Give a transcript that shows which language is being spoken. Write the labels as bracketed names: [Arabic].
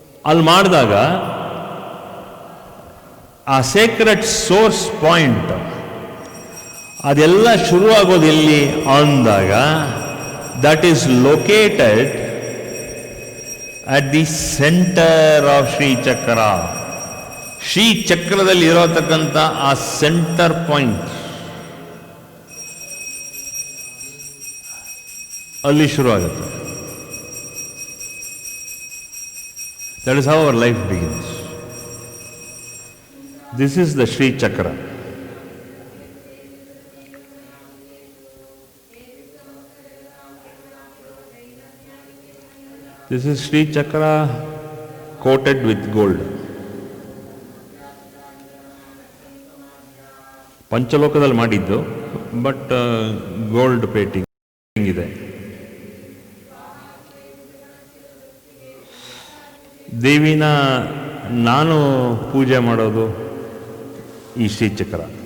[Kannada] ಅಲ್ಲಿ ಮಾಡಿದಾಗ ಆ ಸೇಕ್ರೆಡ್ ಸೋರ್ಸ್ ಪಾಯಿಂಟ್ ಅದೆಲ್ಲ ಶುರುವಾಗೋದು ಎಲ್ಲಿ ಅಂದಾಗ, [English] That is located at the centre of Srichakra. [Kannada] ಶ್ರೀಚಕ್ರದಲ್ಲಿ ಇರತಕ್ಕಂಥ ಆ ಸೆಂಟರ್ ಪಾಯಿಂಟ್ ಅಲ್ಲಿ ಶುರುವಾಗುತ್ತೆ. [English] That is how our life begins. This is the Sri Chakra. This is Sri Chakra coated with gold. [Kannada] ಪಂಚಲೋಕದಲ್ಲಿ ಮಾಡಿದ್ದು, [English] but gold painting [Kannada] ಇದೆ. ದೇವಿನ ನಾನು ಪೂಜೆ ಮಾಡೋದು ಈ ಶ್ರೀಚಕ್ರ.